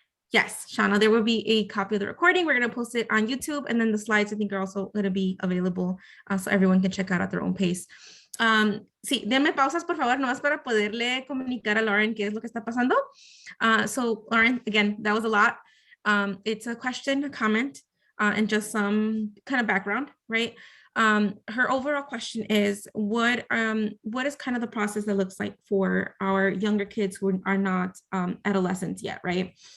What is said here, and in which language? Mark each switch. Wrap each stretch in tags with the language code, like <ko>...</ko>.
<en>Yes, Shauna, there will be a copy of the recording. We're going to post it on YouTube, and then the slides I think are also going to be available so everyone can check out at their own pace.</en> <es>Sí, denme pausas, por favor, nomás para poderle comunicar a Lauren qué es lo que está pasando.</es> <en>So Lauren, again, that was a lot. It's a question, a comment, and just some kind of background, right? Her overall question is, what is kind of the process that looks like for our younger kids who are not adolescents yet, right?</en>